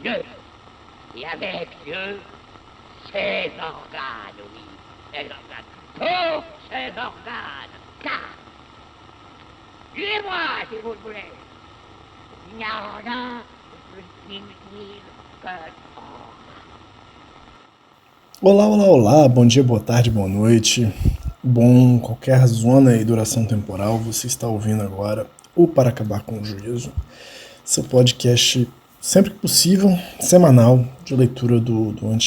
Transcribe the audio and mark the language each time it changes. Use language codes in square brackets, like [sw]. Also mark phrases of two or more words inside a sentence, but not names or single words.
[fr] Dieu, et avec Dieu, ses organes, oui, ses organes, tous ses organes, car, tuez-moi si vous le voulez, il n'y a rien de plus inutile que [pt] Olá, olá, olá, bom dia, boa tarde, boa noite, bom qualquer zona e duração temporal, você está ouvindo agora o Para Acabar com o Juízo, seu podcast sempre que possível, semanal, de leitura do antiético.